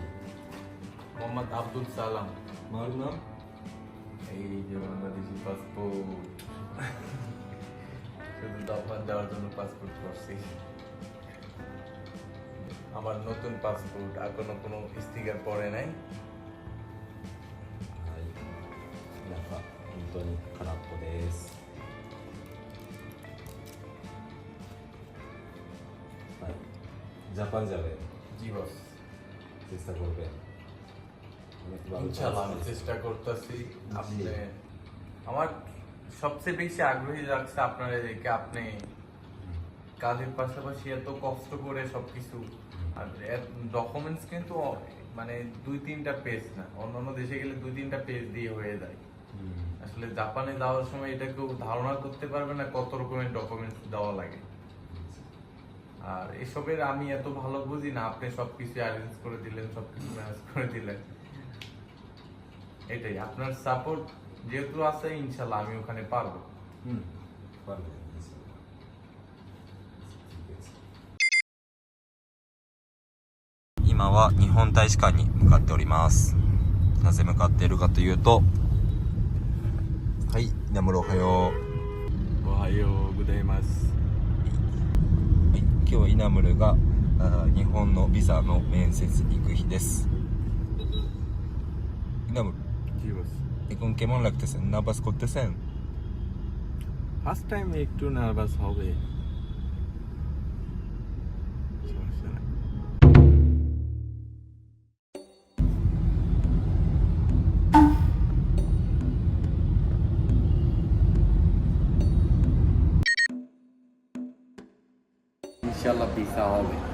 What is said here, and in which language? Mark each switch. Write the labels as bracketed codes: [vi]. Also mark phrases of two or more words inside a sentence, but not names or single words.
[bn] মোহাম্মদ আব্দুল সালাম। মার নাম? এই যে বাংলাদেশি পাসপোর্ট, শুধু জাপান যাওয়ার জন্য পাসপোর্ট করছি। আমার নতুন পাসপোর্ট, এখনো কোনো স্টিকার পড়ে নাই। [ja] なんか本当に空っぽです。はい。 [bn] ジャパン যাবে। জি বস, চেষ্টা করবেন। ইনশাআল্লাহ আমি চেষ্টা করতেছি। আপনি আমার সবচেয়ে বেশি আগ্রহী রাখছে আপনারা দেখে। আপনি কাজের পাশাপাশি এত কষ্ট করে সবকিছু, আর ডকুমেন্টস কিন্তু মানে 2-3টা পেজ না, অন্যান্য দেশে গেলে 2-3টা পেজ দিয়ে হয়ে যায়। আসলে জাপানে যাওয়ার সময় এটা কেউ ধারণা করতে পারবে না কত রকমের ডকুমেন্টস দেওয়া লাগে। আর এসবের আমি এত ভালো বুঝি না, আপনি সবকিছু অ্যারেঞ্জ করে দিলেন, সবকিছু ম্যানেজ করে দিলেন, এটাই আপনার সাপোর্ট যেহেতু আছে, ইনশাল্লাহ আমি ওখানে পারবো। [ja] 今は日本大使館に向かっております。なぜ向かっているかというと、はい、稲村おはよう。おはようございます。はい、今日は稲村が日本のビザの面接に行く日です。 [bn] 稲村, এখন কেমন লাগতেছে? নার্ভাস করতেছেন? [en] first time [bn] একটু নার্ভাস হবে, সমস্যা নাই। ইনশাআল্লাহ ভিসা হবে।